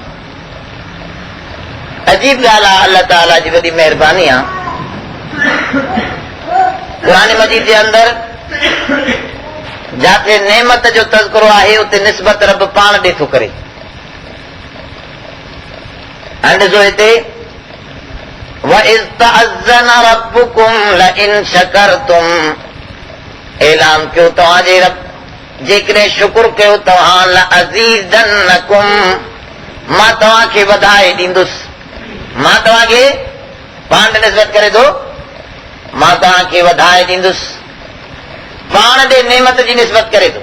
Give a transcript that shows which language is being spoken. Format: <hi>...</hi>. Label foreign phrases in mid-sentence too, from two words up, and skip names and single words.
<sd>अजीब ॻाल्हि आहे, अल्लाह ताला जी वॾी महिरबानी आहे। क़ुरान मजीद जे अंदरि जिथे नेमत जो तज़किरो आहे उते निस्बत रब पाण ॾे थो करे। हाणे ॾिसो हिते,</sd> <ar>وإذ تأذن ربكم لئن شكرتم,</ar> <sd>ऐलान कयो तव्हांजे रब, जेकॾहिं शुक्र कयो तव्हां, लअज़ीदन्नकुम, मां तव्हांखे वधाए ॾींदुसि। मां तव्हांखे पाण निस्बत करे थो, मां तव्हांखे वधाए ॾींदुसि, पाण ॾे नेमत जी निस्बत करे थो।</sd>